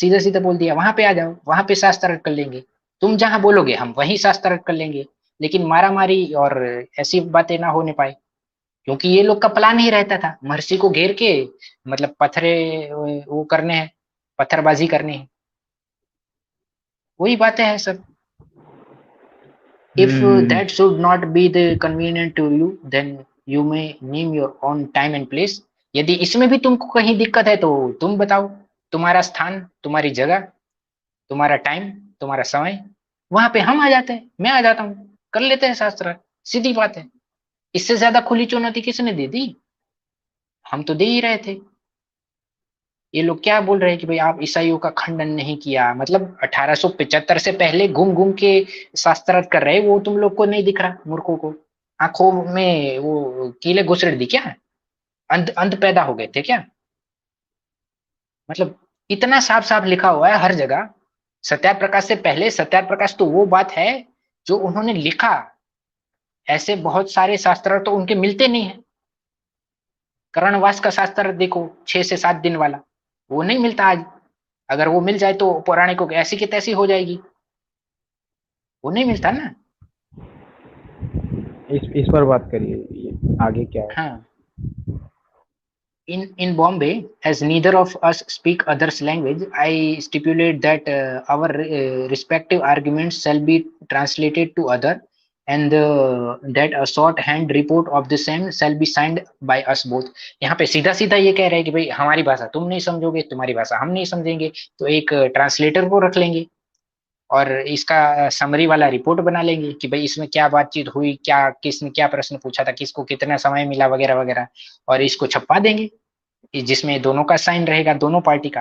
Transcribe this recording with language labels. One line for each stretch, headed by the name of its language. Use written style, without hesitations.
Hindi: सीधा सीधा बोल दिया वहां पे आ जाओ, वहां पे शास्त्रार्थ कर लेंगे। तुम जहां बोलोगे हम वहीं शास्त्रार्थ कर लेंगे, लेकिन मारा मारी और ऐसी बातें ना होने पाए। क्योंकि ये लोग का प्लान ही रहता था महर्षि को घेर के, मतलब पत्थरे वो करने हैं, पत्थरबाजी करनी है। वही बातें हैं सब।
English: If hmm. that should not be the convenient to you, then you may name your own time and place।
Hindi: यदि इसमें भी तुमको कहीं दिक्कत है तो तुम बताओ, तुम्हारा स्थान, तुम्हारी जगह, तुम्हारा टाइम, तुम्हारा समय, वहां पे हम आ जाते हैं, मैं आ जाता हूँ, कर लेते हैं शास्त्र। सीधी बात है। इससे ज्यादा खुली चुनौती किसने दे दी, हम तो दे ही रहे थे। ये लोग क्या बोल रहे हैं कि भाई आप ईसाइयों का खंडन नहीं किया, मतलब 1875 से पहले घूम घूम के शास्त्रार्थ कर रहे, वो तुम लोग को नहीं दिख रहा, मूर्खों को आंखों में वो कीले घुसड़ दी क्या, अंध अंध पैदा हो गए थे क्या। मतलब इतना साफ साफ लिखा हुआ है हर जगह। सत्याप्रकाश से पहले, सत्याप्रकाश तो वो बात है जो उन्होंने लिखा, ऐसे बहुत सारे शास्त्र तो उनके मिलते नहीं है। कर्णवास का शास्त्र देखो 6 से 7 दिन वाला, वो नहीं मिलता आज। अगर वो मिल जाए तो पौराणिकों की ऐसी की तैसी हो जाएगी, वो नहीं मिलता ना। इस पर बात करिए, ये आगे क्या है।
English: हाँ, in Bombay, as neither of us speak others language, I stipulate that our respective arguments shall be translated to other, and that a short hand report of the same shall be signed by us both.
Hindi: यहाँ पे सीधा सीधा ये कह रहे हैं कि भाई हमारी भाषा तुम नहीं समझोगे, तुम्हारी भाषा हम नहीं समझेंगे, तो एक ट्रांसलेटर को रख लेंगे और इसका समरी वाला रिपोर्ट बना लेंगे कि भाई इसमें क्या बातचीत हुई, क्या किसने क्या प्रश्न पूछा था, किसको कितना समय मिला वगैरह वगैरह, और इसको छपवा देंगे जिसमें दोनों का साइन रहेगा, दोनों पार्टी का।